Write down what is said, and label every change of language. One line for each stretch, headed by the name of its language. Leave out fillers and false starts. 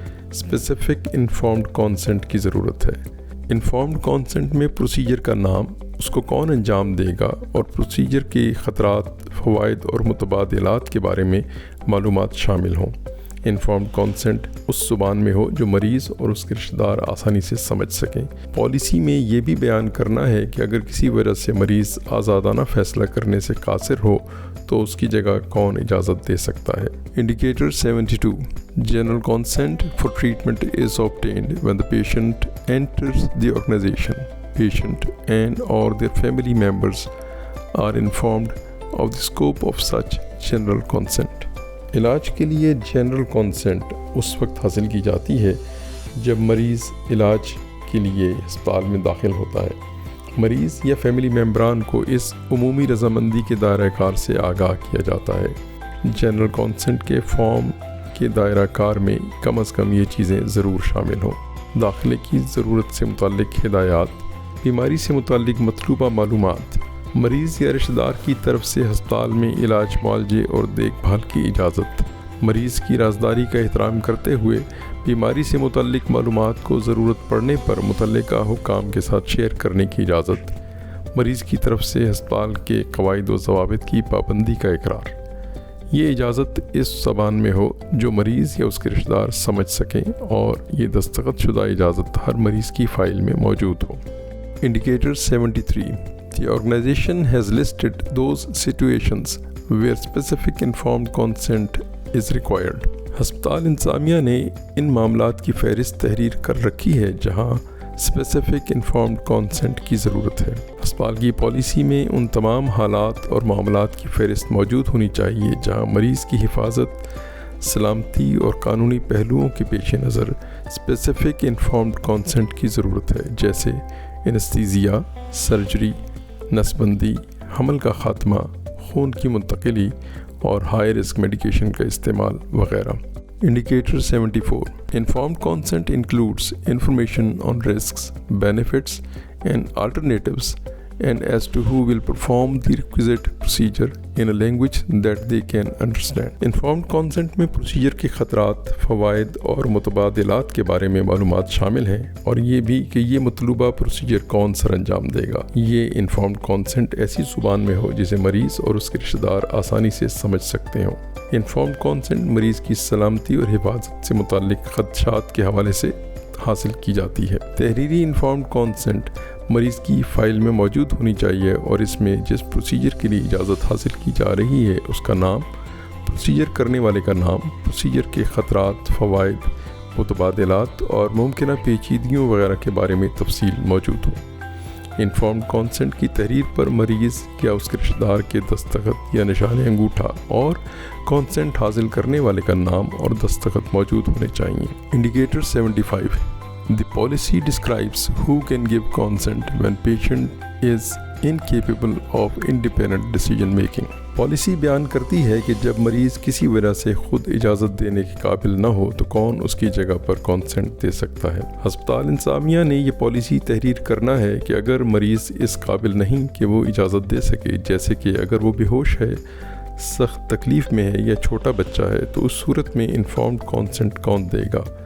Urdu: Specific informed consonant کی ضرورت ہے۔ انفارمڈ کانسنٹ میں پروسیجر کا نام، اس کو کون انجام دے گا اور پروسیجر کے خطرات، فوائد اور متبادلات کے بارے میں معلومات شامل ہوں۔ انفارمڈ کانسنٹ اس زبان میں ہو جو مریض اور اس کے رشتہ دار آسانی سے سمجھ سکیں۔ پالیسی میں یہ بھی بیان کرنا ہے کہ اگر کسی وجہ سے مریض آزادانہ فیصلہ کرنے سے قاصر ہو تو اس کی جگہ کون اجازت دے سکتا ہے۔ Indicator 72.
English: General consent for treatment is obtained when the patient enters the organization. Patient and/or their family members are informed of the scope of such general consent.
Urdu: علاج کے لیے جنرل کانسنٹ اس وقت حاصل کی جاتی ہے جب مریض علاج کے لیے ہسپتال میں داخل ہوتا ہے۔ مریض یا فیملی ممبران کو اس عمومی رضامندی کے دائرہ کار سے آگاہ کیا جاتا ہے۔ جنرل کانسنٹ کے فارم کے دائرہ کار میں کم از کم یہ چیزیں ضرور شامل ہوں: داخلے کی ضرورت سے متعلق ہدایات، بیماری سے متعلق مطلوبہ معلومات، مریض یا رشتہ دار کی طرف سے ہسپتال میں علاج، معالجے اور دیکھ بھال کی اجازت، مریض کی رازداری کا احترام کرتے ہوئے بیماری سے متعلق معلومات کو ضرورت پڑنے پر متعلقہ حکام کے ساتھ شیئر کرنے کی اجازت، مریض کی طرف سے ہسپتال کے قواعد و ضوابط کی پابندی کا اقرار۔ یہ اجازت اس زبان میں ہو جو مریض یا اس کے رشتہ دار سمجھ سکیں اور یہ دستخط شدہ اجازت ہر مریض کی فائل میں موجود ہو۔ Indicator 73.
English: The organization has listed those situations where specific informed consent is required.
Urdu: ہسپتال انتظامیہ نے ان معاملات کی فہرست تحریر کر رکھی ہے جہاں اسپیسیفک انفارمڈ کانسنٹ کی ضرورت ہے۔ ہسپتال کی پالیسی میں ان تمام حالات اور معاملات کی فہرست موجود ہونی چاہیے جہاں مریض کی حفاظت، سلامتی اور قانونی پہلوؤں کے پیش نظر اسپیسیفک انفارمڈ کانسنٹ کی ضرورت ہے، جیسے اینستھیزیا، سرجری، نسبندی، حمل کا خاتمہ، خون کی منتقلی اور ہائی رسک میڈیکیشن کا استعمال وغیرہ۔ Indicator 74.
English: Informed consent includes information on risks, benefits and alternatives and as to who will perform the requisite procedure in a language that they can understand.
Urdu: Informed consent میں procedure کے خطرات، فوائد اور متبادلات کے بارے میں معلومات شامل ہیں اور یہ بھی کہ یہ مطلوبہ پروسیجر کون سر انجام دے گا۔ یہ انفارمڈ کانسنٹ ایسی زبان میں ہو جسے مریض اور اس کے رشتہ دار آسانی سے سمجھ سکتے ہوں۔ انفارمڈ کانسنٹ مریض کی سلامتی اور حفاظت سے متعلق خدشات کے حوالے سے حاصل کی جاتی ہے۔ تحریری انفارمڈ کانسنٹ مریض کی فائل میں موجود ہونی چاہیے اور اس میں جس پروسیجر کے لیے اجازت حاصل کی جا رہی ہے اس کا نام، پروسیجر کرنے والے کا نام، پروسیجر کے خطرات، فوائد، متبادلات اور ممکنہ پیچیدگیوں وغیرہ کے بارے میں تفصیل موجود ہو۔ انفارمڈ کانسنٹ کی تحریر پر مریض یا اس کے رشتہ دار کے دستخط یا نشان انگوٹھا اور کانسنٹ حاصل کرنے والے کا نام اور دستخط موجود ہونے چاہیے۔ Indicator 75.
English: The policy describes who can give consent when patient is incapable of independent decision making.
Urdu: Policy بیان کرتی ہے کہ جب مریض کسی وجہ سے خود اجازت دینے کے قابل نہ ہو تو کون اس کی جگہ پر کانسنٹ دے سکتا ہے۔ ہسپتال انتظامیہ نے یہ پالیسی تحریر کرنا ہے کہ اگر مریض اس قابل نہیں کہ وہ اجازت دے سکے، جیسے کہ اگر وہ بے ہوش ہے، سخت تکلیف میں ہے یا چھوٹا بچہ ہے، تو اس صورت میں انفارمڈ کانسنٹ کون دے گا؟